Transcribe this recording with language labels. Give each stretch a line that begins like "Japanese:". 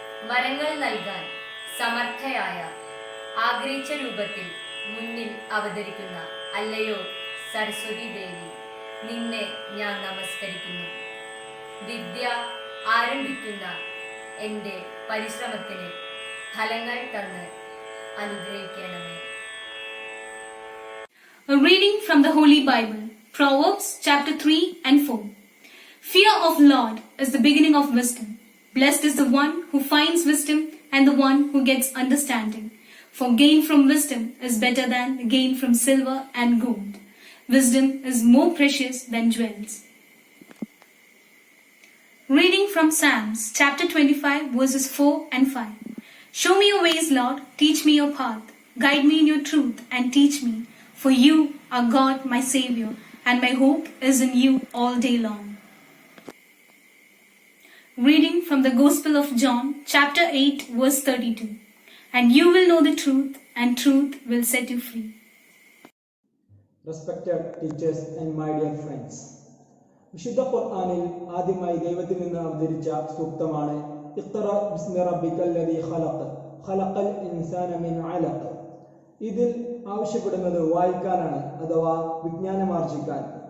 Malayalam: വരങ്ങൾ നൽകാൻ സമർത്ഥയായ ആഗ്രഹിച്ച രൂപത്തിൽ മുന്നിൽ അവതരിക്കുന്ന അല്ലയോ സരസ്വതി ദേവി, നിന്നെ ഞാൻ നമസ്കരിക്കുന്നു. വിദ്യ ആരംഭിക്കുന്ന എൻ്റെ പരിശ്രമത്തിന് ഫലങ്ങൾ തന്ന് അനുഗ്രഹിക്കണമേ.
English: A reading from the Holy Bible, Proverbs chapter 3 and 4. Fear of Lord is the beginning of wisdom. Blessed is the one who finds wisdom and the one who gets understanding. For gain from wisdom is better than gain from silver and gold. Wisdom is more precious than jewels. Reading from Psalms chapter 25 verses 4 and 5. Show me your ways, Lord, teach me your path. Guide me in your truth and teach me. For you are God, my Savior, and my hope is in you all day long. Reading from the Gospel of John, chapter 8, verse 32. And you will know the truth, and truth will set you free. Respected teachers and my dear friends,
Malayalam: വിശുദ്ധ ഖുർആനിൽ ആദ്യമായി ദൈവത്തിൽ നിന്ന് അവതരിച്ച സൂക്തമാണ്
Arabic: ഇഖ്റ ബിസ്മി റബ്ബിക്കൽ ലദീ ഖലഖ് ഖലഖൽ ഇൻസാന മിൻ അലഖ്.
Malayalam: ഇതിൽ ആവശ്യപ്പെടുന്നത് വായിക്കാനാണ്, അഥവാ വിജ്ഞാനമാർജിക്കാൻ.